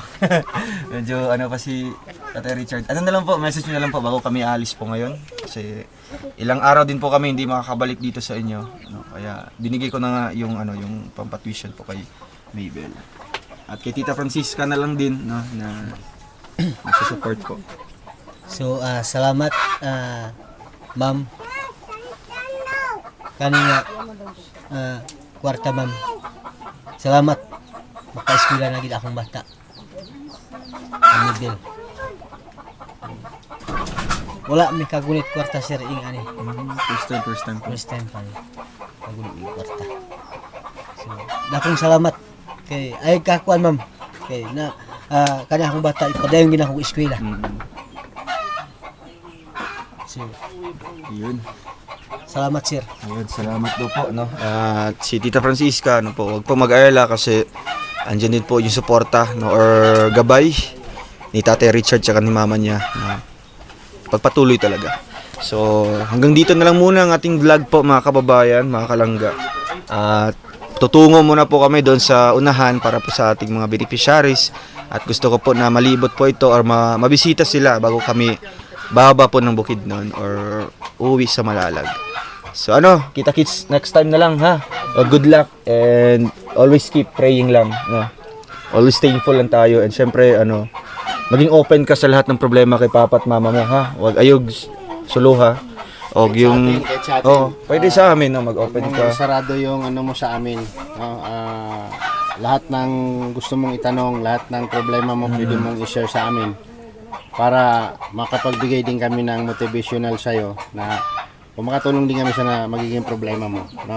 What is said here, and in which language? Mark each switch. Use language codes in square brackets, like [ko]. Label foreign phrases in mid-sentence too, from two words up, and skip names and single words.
[tl] Medyo pa si Tatay Richard. Ano na lang po, message nyo na lang po bago kami alis po ngayon. Kasi ilang araw din po kami hindi makakabalik dito sa inyo. Kaya binigay ko na nga yung pampatuition po kay Mabel. At kay Tita Francisca na lang din na nagsusupport po. So, [hil] salamat, ma'am. Kanina, kwarta, ma'am. Salamat. Maka-eskwela na gid akong bata. Mabel. Wala mi kagunit kwarta sir ing ani. [en] First time. First time [hil] pa. Kagunit ing kwarta. So, dakong salamat kay ay kakuan ma'am. Kay na kana akong bata ipadayon gid akong eskwela. So, [tl] Yun. salamat sir. Ayun, salamat do po, no? At si Tita Francisca, po, wag po mag-alala kasi andyan din po yung suporta, no, or gabay ni Tatay Richard tsaka ni mama niya na pagpatuloy talaga. So, hanggang dito na lang muna ang ating vlog po mga kababayan, mga kalangga. At tutungo muna po kami doon sa unahan para po sa ating mga beneficiaries at gusto ko po na malibot po ito or mabisita sila bago kami bababa po ng Bukidnon or uwi sa Malalag. So kita-kits [en] next time [tl] na lang ha. [en] Good luck and always keep praying lang, no. Always thankful [tl] lang tayo and syempre maging open ka sa lahat ng problema kay papa at mama mo ha. [ceb] Huwag ayog suluha. Og yung [tl] Kahit sa atin. pwede sa amin no, mag-open ka. Sarado yung mo sa amin. Lahat ng gusto mong itanong, lahat ng problema mo pwede mong i-share sa amin para makapagbigay din kami ng motivational sa'yo na kung makatulong din kami sa na magiging problema mo, no?